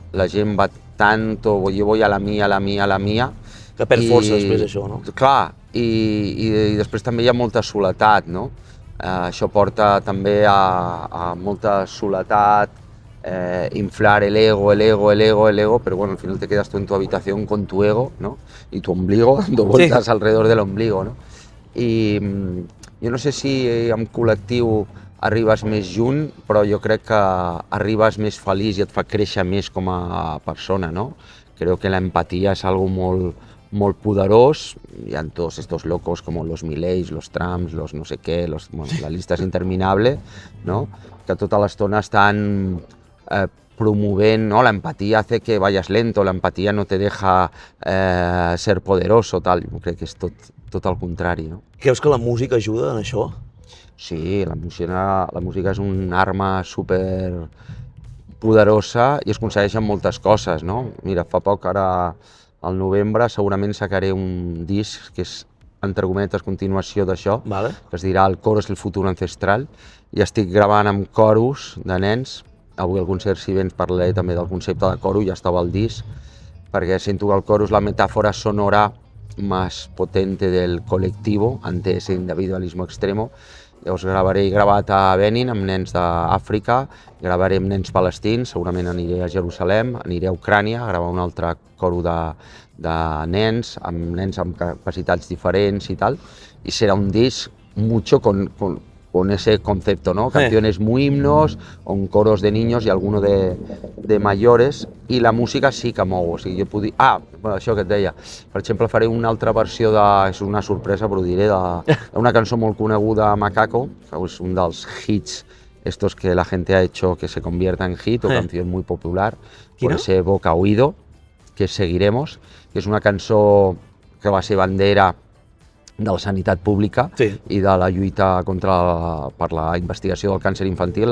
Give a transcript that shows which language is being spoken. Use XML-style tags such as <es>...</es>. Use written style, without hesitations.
<ca>La gent</ca> <es>va tanto, yo voy a la mía,</es> <ca>que perd força després això, no? Clar, i després també hi ha molta soledat, no? Això porta també a molta soledat,</ca> <es>inflar el ego, pero bueno, al final te quedas tú en tu habitación con tu ego, ¿no? Y tu ombligo dando vueltas alrededor del ombligo, ¿no?</es> <ca>I jo no sé si en col·lectiu arribes més junt, però jo crec que arribes més feliç i et fa créixer més com a persona, ¿no?</ca> <es>Creo que la empatía es algo</es> <ca>molt poderós. Hi ha</ca> <es>todos estos locos como los Mileys, los Trumps, los no sé qué, bueno, la lista es interminable, ¿no?</es> <ca>Que tota l'estona estan promovent, ¿no?</ca> <es>La empatía hace que vayas lento, la empatía no te deja ser poderoso, tal.</es> <ca>Jo crec que és tot el contrari, no? Creus que la música ajuda en això? Sí, la música és una arma super poderosa i es aconsegueixen moltes coses, no? Mira, fa poc, ara al novembre, segurament sacaré un disc que és, entre cometes, continuació d'això, que es dirà El coro és el futur ancestral, i estic gravant amb coros de nens. Avui al concert, si vens, parlaré també del concepte de coro, ja estava al disc, perquè sento que el coro és la metàfora sonora</ca> <es>más potente del colectivo ante ese individualismo extremo.</es> <ca>Llavors he gravat a Benin amb nens d'Àfrica, gravaré amb nens palestins, segurament aniré a Jerusalem, aniré a Ucrània a gravar un altre coro de nens amb capacitats diferents i tal, i serà un disc</ca> <es>mucho con ese concepto,</es> <ca>¿no?</ca> <es>Canciones muy himnos, con coros de niños y alguno de mayores,</es> <ca>i la música sí que mou. O sigui, jo puc dir... bueno, això que et deia. Per exemple, faré una altra versió és una sorpresa, però ho diré, d'una cançó molt coneguda, Macaco, que és un dels hits estos</ca> <es>que la gente ha hecho que se convierta en hit, o canción muy popular, por ese boca oído, que Seguiremos,</es> <ca>que és una cançó que va ser bandera de la sanitat pública i de la lluita per la investigació del càncer infantil.</ca>